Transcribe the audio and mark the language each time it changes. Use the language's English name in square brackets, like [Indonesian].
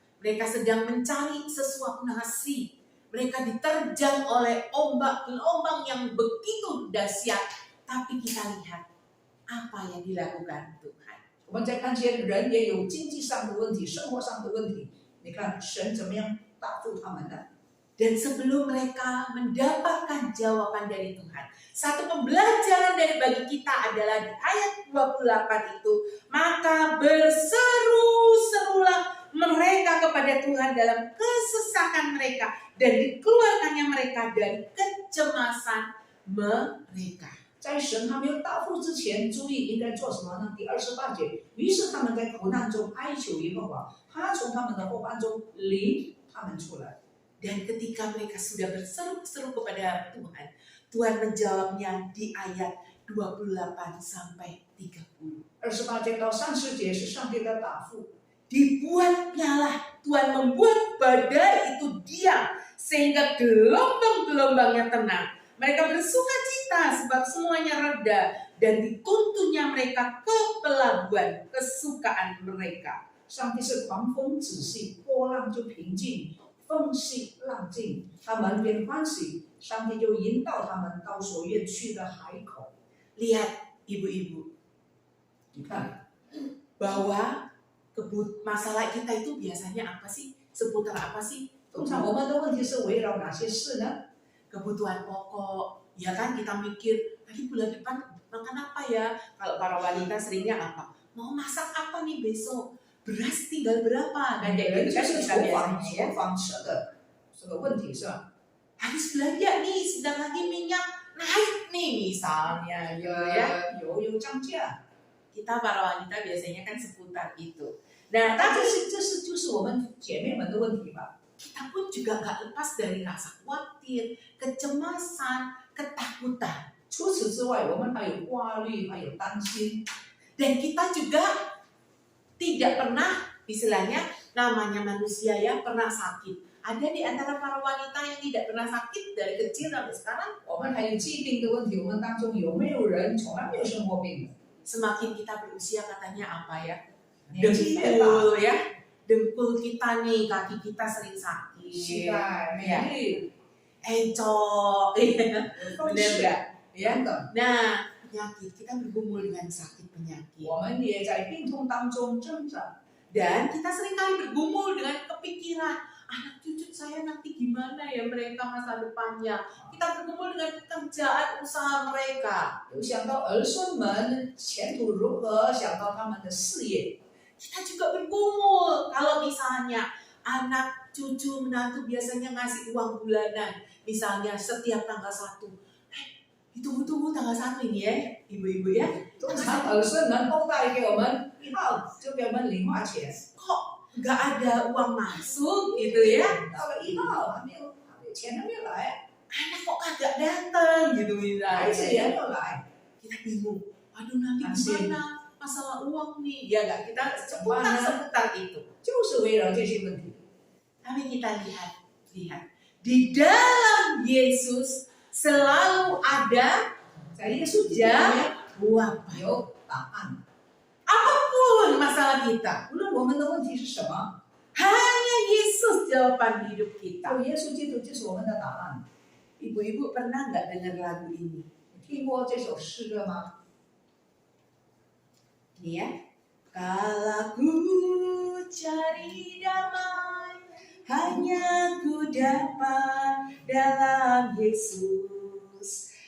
[Indonesian] Mereka sedang mencari sesuap nasi. Mereka diterjang oleh ombak gelombang yang begitu dahsyat. Tapi kita lihat apa yang dilakukan Tuhan. [Chinese] 我们再看见人也有经济上的问题、生活上的问题，你看神怎么样答复他们呢？ [Indonesian] Dan sebelum mereka mendapatkan jawaban dari Tuhan, satu pembelajaran dari bagi kita adalah di ayat 28 itu, maka berseru-serulah mereka kepada Tuhan dalam kesesakan mereka dan dikeluarkannya mereka dari kecemasan mereka. [Chinese] 在神还没有答复之前，注意应该做什么呢？第28节，于是他们在苦难中哀求耶和华，他从他们的伙伴中领他们出来。 [Indonesian] Dan ketika mereka sudah berseru-seru kepada Tuhan, Tuhan menjawabnya di ayat 28 sampai 30. [Chinese] 28节到30节是上帝的答复。 [Indonesian] Dibuatnyalah Tuhan membuat badai itu diam sehingga gelombang-gelombangnya tenang. Mereka bersuka cita sebab semuanya reda dan dituntunnya mereka ke pelabuhan kesukaan mereka. [Chinese] 上帝是狂风止息，波浪就平静，风息浪静，他们便欢喜。上帝就引导他们到所愿去的海口。 [Indonesian] Lihat ibu-ibu, [Chinese] 你看， [Indonesian] bahwa masalah kita itu biasanya apa sih? Seputar apa sih? [Chinese] 通常我们的问题是围绕哪些事呢？ [Indonesian] Kebutuhan pokok, ya kan kita mikir, tadi bulan depan makan apa ya? Kalau para wanita seringnya apa? Mau masak apa nih besok? Beras tinggal berapa? Kan kayak [Chinese] 就 [Indonesian] kan [Chinese] 是 [Indonesian] kita [Chinese] 厨房 [Indonesian] biasanya ya. [Chinese] 厨房吃的这个问题是吧？ [Indonesian] Habis belanja nih, sedang lagi minyak naik nih misalnya gitu ya. [Chinese] 油涨价。 [Indonesian] Kita para wanita biasanya kan seputar itu. Nah, tapi [Chinese] 这就是我们姐妹们的问题吧？ [Indonesian] kita pun juga nggak lepas dari rasa khawatir, kecemasan, ketakutan. [Chinese] 除此之外，我们还有挂虑，还有担心。 [Indonesian] Dan kita juga tidak pernah, istilahnya namanya manusia ya, pernah sakit. Ada di antara para wanita yang tidak pernah sakit dari kecil sampai sekarang. [Chinese] 我们还有疾病的问题，我们当中有没有人从来没有生过病的？ [Indonesian] Semakin kita berusia katanya apa ya? [Chinese] 年纪越大， [Indonesian] Dengkul ya. Dengkul kita nih, kaki kita sering [Chinese] 膝盖、免疫、 [Indonesian] Encok. [Chinese] 风 [Indonesian] Benar [Chinese] 湿 [Indonesian] nggak? Ya. [Chinese] 等等， [Indonesian] Nah, penyakit kita bergumul dengan sakit penyakit. [Chinese] 我们也在病痛当中挣扎。 [Indonesian] Dan kita seringkali bergumul dengan kepikiran, anak cucu saya nanti gimana ya mereka masa depannya. Kita bergumul dengan pekerjaan usaha mereka. [Chinese] 有想到儿孙们前途如何，想到他们的事业， [Indonesian] Kita juga bergumul kalau misalnya anak cucu menantu biasanya ngasih uang bulanan. Misalnya setiap tanggal 1. Tunggu tanggal 1 ini ya, ibu-ibu ya. [Chinese] 通常儿孙们都带给我们1号就给我们零花钱， [Indonesian] Kok nggak ada uang masuk gitu ya? [Chinese] 到了1号还没有钱还没有来， [Indonesian] Anak kok kagak datang gitu [Chinese] 孩子 [Indonesian] misalnya. [Chinese] 也没有来， [Indonesian] Kita bingung. Aduh nanti Asing. gimana? Masalah uang nih. Ya nggak, kita Mana? seputar itu. [Chinese] 就是围绕这些问题。 [Indonesian] Tapi kita lihat. Di dalam Yesus selalu ada [Chinese] 在耶稣基督里面 [Indonesian] jawaban. [Chinese] 有答案， [Indonesian] Apapun masalah kita, [Chinese] 无论我们的问题是什么， [Indonesian] hanya Yesus jawaban hidup kita. [Chinese] 有耶稣基督就是我们的答案。 [Indonesian] Ibu-ibu pernah nggak dengar lagu ini? [Chinese] 你听过这首诗歌吗？ [Indonesian] Nih ya. Kala ku cari damai, hanya ku dapat dalam Yesus.